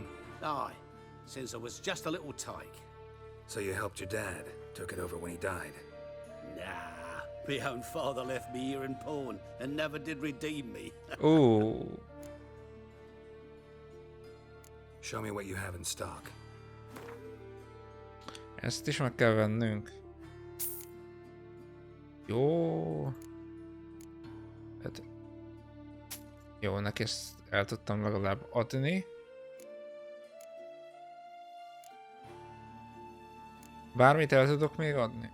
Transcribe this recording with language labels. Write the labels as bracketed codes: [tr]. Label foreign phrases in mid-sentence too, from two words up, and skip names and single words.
[en] Aye, since I was just a little tyke. So you helped your dad, took it over when he died. Nah, my own father left me here in pawn and never did redeem me. Ó. Show me what you have in stock. [hu] Ezt is meg kell vennünk. Jó. Hát... Jó, neki ezt el tudtam legalább adni. Bármit el tudok még adni?